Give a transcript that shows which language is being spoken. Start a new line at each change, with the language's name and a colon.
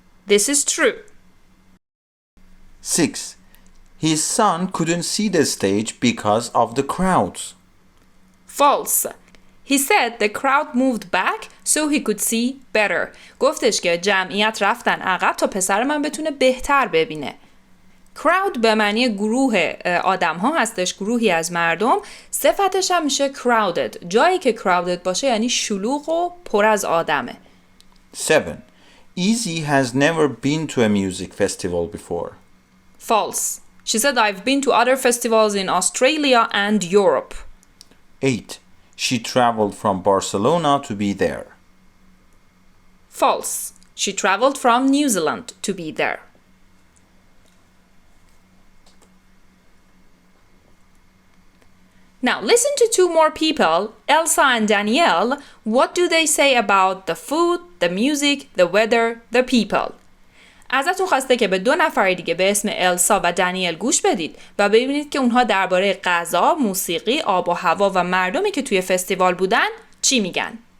English: This is true. 6. His son couldn't see the stage because of the crowds. False. He said the crowd moved back so he could see better.
Persian: گفتش که جمعیت رفتن عقب تا پسر من بتونه بهتر ببینه. crowd به معنی گروه آدم ها هستش، گروهی از مردم. صفتش هم میشه crowded. جایی که crowded باشه یعنی شلوغ و پر از آدمه.
English: 7. Easy has never been to a music festival before. False. She said I've been to other festivals in Australia and Europe. 8. She traveled from Barcelona to be there. False. She traveled from New Zealand to be there. Now listen to two more people, Elsa and Danielle. What do they say about the food, the music, the weather, the people?
Persian: ازتون خواسته که به 2 نفر دیگه به اسم السا و دانیل گوش بدید و ببینید که اونها درباره غذا، موسیقی، آب و هوا و مردمی که توی فستیوال بودن چی میگن.